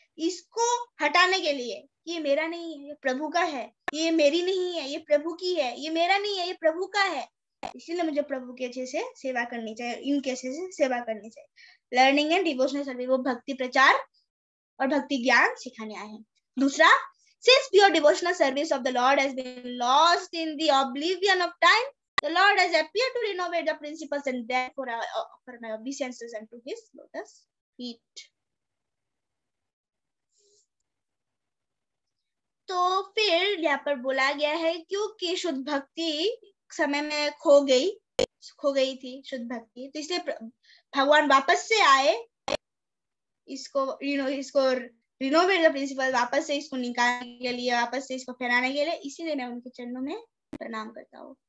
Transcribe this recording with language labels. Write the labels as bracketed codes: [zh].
[hi] इसको हटाने के लिए, ये मेरा नहीं है, ये प्रभु का है, ये मेरी नहीं है, ये प्रभु की है, ये मेरा नहीं है, ये प्रभु का है, इसीलिए मुझे प्रभु के अच्छे से सेवा करनी चाहिए, इनके अच्छे से सेवा करनी चाहिए। [en] learning and devotional service, [hi] वो भक्ति प्रचार और भक्ति ज्ञान सिखाने आए हैं। [en] दूसरा, since pure devotional service of the Lord has been lost in the oblivion of time, the Lord has appeared to renovate the principles and therefore offer my obeisances unto his lotus feet. [hi] तो फिर यहाँ पर बोला गया है क्योंकि शुद्ध भक्ति समय में खो गई थी शुद्ध भक्ति, तो इसलिए भगवान वापस से आए इसको [en] renovate the principle, [hi] वापस से इसको निकालने के लिए, वापस से इसको फैलाने के लिए, इसीलिए मैं उनके चरणों में प्रणाम करता हूँ।